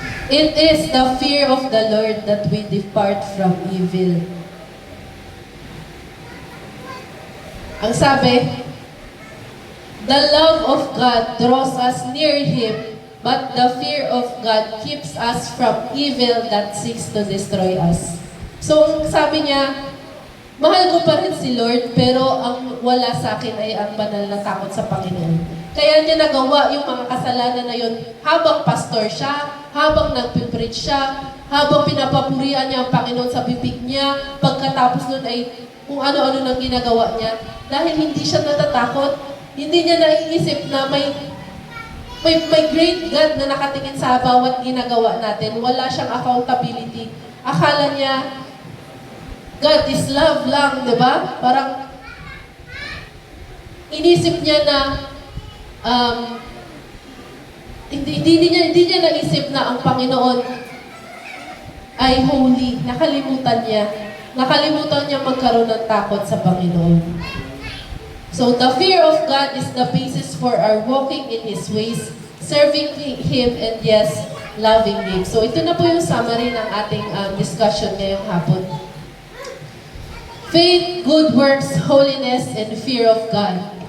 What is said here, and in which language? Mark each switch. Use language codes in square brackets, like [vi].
[en] It is the fear of the Lord that we depart from evil. [tl] Ang sabi, [en] the love of God draws us near Him, but the fear of God keeps us from evil that seeks to destroy us. [tl] So, sabi niya, mahal ko pa rin si Lord, pero ang wala sa akin ay ang banal na takot sa Panginoon. Kaya niya nagawa yung mga kasalanan na yun habang pastor siya, habang nagpipreach siya, habang pinapapurian niya ang Panginoon sa bibig niya, pagkatapos nun ay kung ano-ano nang ginagawa niya. Dahil hindi siya natatakot, hindi niya naiisip na may great God na nakatingin sa bawat ginagawa natin. Wala siyang accountability. Akala niya, [en] God is love [tl] lang, di ba? Parang, inisip niya na, hindi niya naisip na ang Panginoon ay holy. Nakalimutan niya magkaroon ng takot sa Panginoon. [en] So, the fear of God is the basis for our walking in His ways, serving Him, and yes, loving Him. [tl] So, ito na po yung summary ng ating discussion ngayong hapon. [en] Faith, good works, holiness, and fear of God.